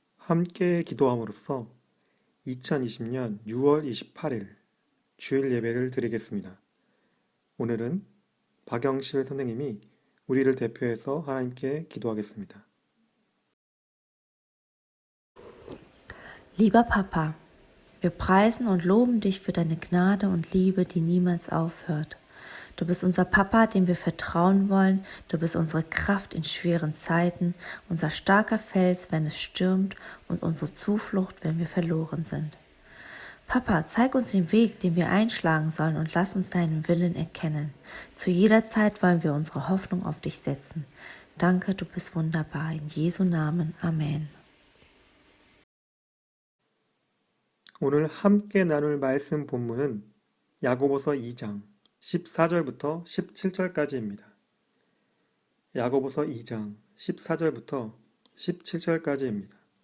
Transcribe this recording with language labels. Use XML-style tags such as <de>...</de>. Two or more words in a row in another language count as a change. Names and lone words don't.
<ko>함께 기도함으로써 2020년 6월 28일 주일 예배를 드리겠습니다. 오늘은 박영실 선생님이 우리를 대표해서 하나님께 기도하겠습니다.</ko> <de>Lieber Papa, wir preisen und loben dich für deine Gnade und Liebe, die niemals aufhört. Du bist unser Papa, dem wir vertrauen wollen. Du bist unsere Kraft in schweren Zeiten, unser starker Fels, wenn es stürmt, und unsere Zuflucht, wenn wir verloren sind. Papa, zeig uns den Weg, den wir einschlagen sollen, und lass uns deinen Willen erkennen. Zu jeder Zeit wollen wir unsere Hoffnung auf dich setzen. Danke, du bist wunderbar. In Jesu Namen. Amen.</de> <ko>오늘 함께 나눌 말씀 본문은 야고보서 2장 14절부터 17절까지입니다. 야고보서 2장 14절부터 17절까지입니다.</ko>